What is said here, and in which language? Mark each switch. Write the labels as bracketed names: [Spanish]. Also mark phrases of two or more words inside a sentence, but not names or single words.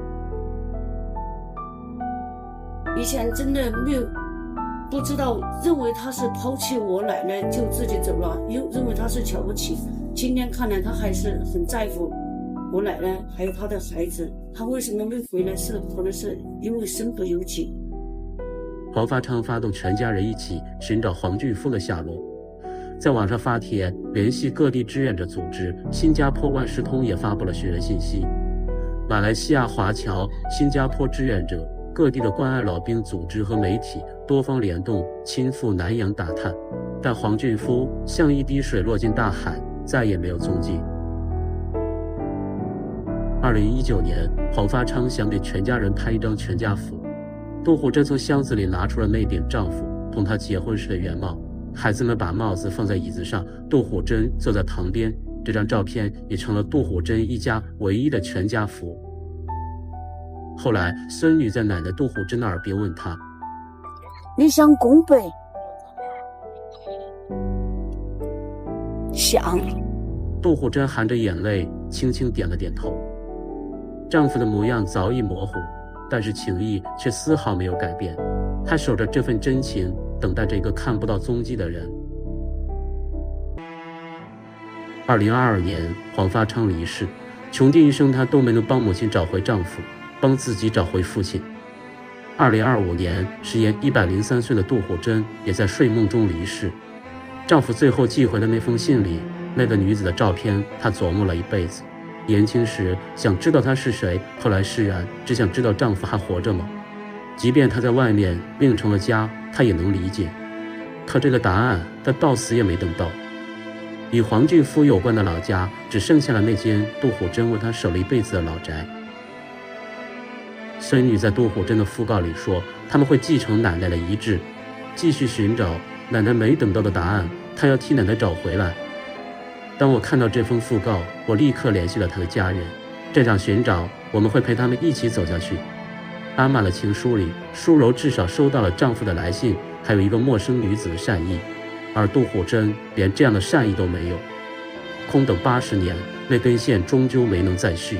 [Chinese] 以前真的沒有不知道，認為他是拋棄我奶奶就自己走了，又認為他是瞧不起。今天看來他還是很在乎我奶奶還有他的孩子。他為什麼沒回來，可能是因為身不由己。黄發昌發動全家人一起尋找黃俊夫的下落，在網上發帖聯繫各地志願者組織，新加坡萬事通也發布了尋人信息。馬來西亞華僑、新加坡志願者、各地的關愛老兵組織和媒體多方聯動，親赴南洋打探，但黃俊夫像一滴水落進大海，再也沒有蹤跡。2019年，黃發昌想給全家人拍一張全家福。杜虎珍從箱子裡拿出了那頂丈夫同她結婚時的原帽，孩子們把帽子放在椅子上，杜虎珍坐在旁邊。這張照片也成了杜虎珍一家唯一的全家福。後來，孫女在奶奶杜虎珍的耳邊問她：“ 你想拱北？”“想。” 杜虎珍含着眼淚，輕輕點了點頭。丈夫的模樣早已模糊，但是情誼卻絲毫沒有改變，她守着這份真情，等待着一個看不到蹤跡的人。2022年，黃發昌離世，窮盡一生她都沒能幫母親找回丈夫，幫自己找回父親。2025年，時年103 歲的杜虎珍也在睡夢中離世。丈夫最後寄回的那封信裡，那個女子的照片，她琢磨了一輩子。年輕時想知道她是誰，後來釋然，只想知道丈夫還活着嗎？即便她在外面另成了家，她也能理解。可這個答案，她到死也沒等到。與黃俊夫有關的老家，只剩下了那間杜虎珍為她守了一輩子的老宅。孫女在杜虎珍的訃告裡說，他們會繼承奶奶的遺志，繼續尋找奶奶沒等到的答案，她要替奶奶找回來。當我看到這封訃告，我立刻聯繫了他的家人。這場尋找，我們會陪他們一起走下去。安滿了情書裡，書柔至少收到了丈夫的來信，還有一個陌生女子的善意，而杜虎珍連這樣的善意都沒有。空等80年，那根線終究沒能再續。